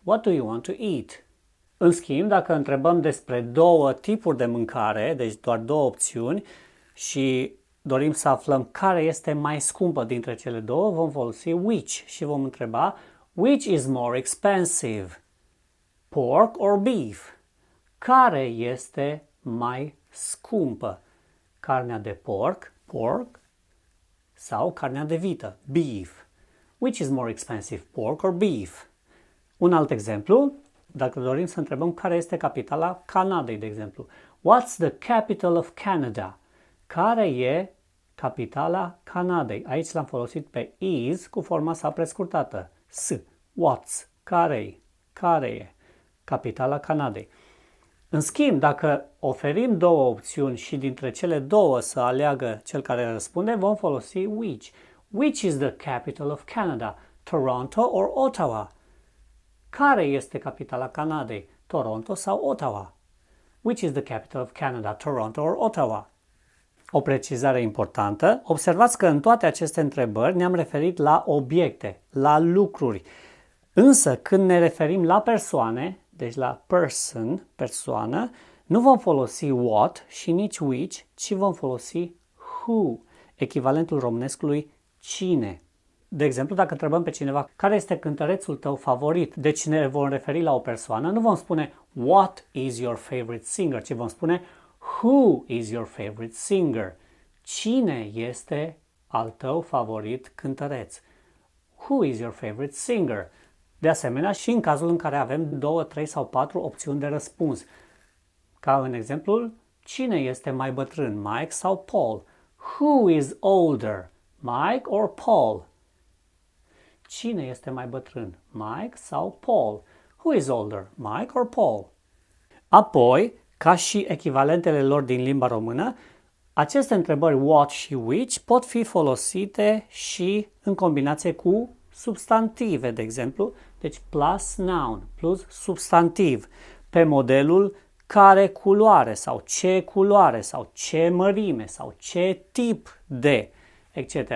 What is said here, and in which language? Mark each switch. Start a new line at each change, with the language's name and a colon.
English: What do you want to eat?
Romanian: În schimb, dacă întrebăm despre două tipuri de mâncare, deci doar două opțiuni, și dorim să aflăm care este mai scumpă dintre cele două, vom folosi which și vom întreba
English: which is more expensive? Pork or beef?
Romanian: Care este mai scumpă? Carnea de porc, pork, sau carnea de vită, beef.
English: Which is more expensive, pork or beef?
Romanian: Un alt exemplu, dacă dorim să întrebăm care este capitala Canadei, de exemplu.
English: What's the capital of Canada?
Romanian: Care e capitala Canadei? Aici l-am folosit pe is cu forma sa prescurtată, S. What's? Care e capitala Canadei? În schimb, dacă oferim două opțiuni și dintre cele două să aleagă cel care răspunde, vom folosi which.
English: Which is the capital of Canada? Toronto or Ottawa?
Romanian: Care este capitala Canadei? Toronto sau Ottawa?
English: Which is the capital of Canada? Toronto or Ottawa?
Romanian: O precizare importantă. Observați că în toate aceste întrebări ne-am referit la obiecte, la lucruri. Însă când ne referim la persoane, deci la person, persoană, nu vom folosi what și nici which, ci vom folosi who, echivalentul românescului cine. De exemplu, dacă întrebăm pe cineva care este cântărețul tău favorit, deci ne vom referi la o persoană, nu vom spune
English: what is your favorite singer,
Romanian: ci vom spune
English: who is your favorite singer.
Romanian: Cine este al tău favorit cântăreț?
English: Who is your favorite singer?
Romanian: De asemenea, și în cazul în care avem 2, 3 sau 4 opțiuni de răspuns. Ca în exemplul, cine este mai bătrân, Mike sau Paul?
English: Who is older, Mike or Paul?
Romanian: Cine este mai bătrân, Mike sau Paul?
English: Who is older, Mike or Paul?
Romanian: Apoi, ca și echivalentele lor din limba română, aceste întrebări what și which pot fi folosite și în combinație cu substantive, de exemplu, deci plus noun, plus substantiv, pe modelul care culoare sau ce culoare sau ce mărime sau ce tip de, etc.